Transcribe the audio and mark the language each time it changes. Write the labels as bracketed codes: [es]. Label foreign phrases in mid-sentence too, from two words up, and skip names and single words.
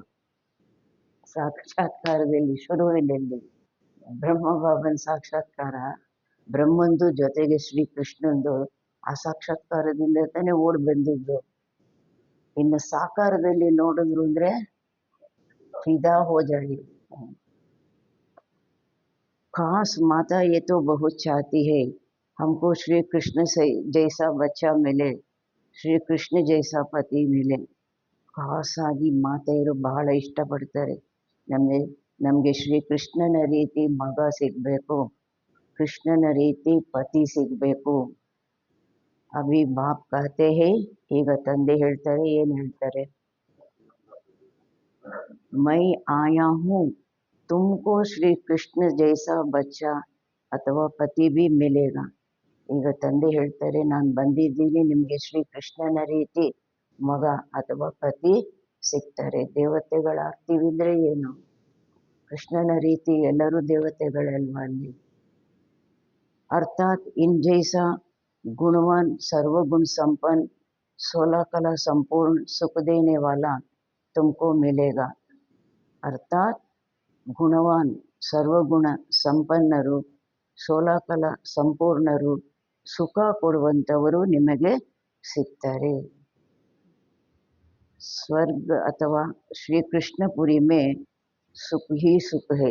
[kn] ಸಾಕ್ಷಾತ್ಕಾರದಲ್ಲಿ ಶುರುವಿನಲ್ಲಿ ಬ್ರಹ್ಮಬಾಬನ ಸಾಕ್ಷಾತ್ಕಾರ, ಬ್ರಹ್ಮಂದು ಜೊತೆಗೆ ಶ್ರೀಕೃಷ್ಣಂದು ಆ ಸಾಕ್ಷಾತ್ಕಾರದಿಂದ ತಾನೇ ಓಡಿ ಬಂದಿದ್ದು. ಇನ್ನು ಸಾಕಾರದಲ್ಲಿ ನೋಡಿದ್ರು ಅಂದ್ರೆ [hi] फ़िदा हो जाई. खास माता ये तो बहुत चाहती है हमको श्री कृष्ण से जैसा बच्चा मिले, श्री कृष्ण जैसा पति मिले. [kn] खास ಆಗಿ ಮಾತೆಯರು ಬಹಳ ಇಷ್ಟಪಡ್ತಾರೆ, ನಮಗೆ ಶ್ರೀಕೃಷ್ಣನ ರೀತಿ ಮಗ ಸಿಗಬೇಕು, ಕೃಷ್ಣನ ರೀತಿ ಪತಿ ಸಿಗಬೇಕು. [hi] अभी बाप कहते हैं, [kn] ಈಗ ತಂದೆ ಹೇಳ್ತಾರೆ, ಏನು ಹೇಳ್ತಾರೆ, [hi] मैं आया हूँ तुमको श्री कृष्ण जैसा बच्चा ಅಥವಾ ಪತಿ भी मिलेगा. [kn] ಈಗ ತಂದೆ ಹೇಳ್ತಾರೆ, ನಾನು ಬಂದಿದ್ದೀನಿ, ನಿಮಗೆ ಶ್ರೀಕೃಷ್ಣನ ರೀತಿ ಮಗ ಅಥವಾ ಪತಿ ಸಿಗ್ತಾರೆ. ದೇವತೆಗಳಾಗ್ತೀವಿದ್ರೆ ಏನು, ಕೃಷ್ಣನ ರೀತಿ ಎಲ್ಲರೂ ದೇವತೆಗಳಲ್ವಾ ಅಲ್ಲಿ. [hi] अर्थात इन जैसा गुणवान सर्वगुण संपन्न 16 कला संपूर्ण सुख देने वाला तुमको मिलेगा. [kn] अर्थात ಗುಣವಾನ್ ಸರ್ವಗುಣ ಸಂಪನ್ನರು, 16 ಕಲಾ ಸಂಪೂರ್ಣರು, ಸುಖ ಕೊಡುವಂಥವರು ನಿಮಗೆ ಸಿಗ್ತಾರೆ. [hi] स्वर्ग अथवा श्रीकृष्णपुरी में सुख ही सुख है.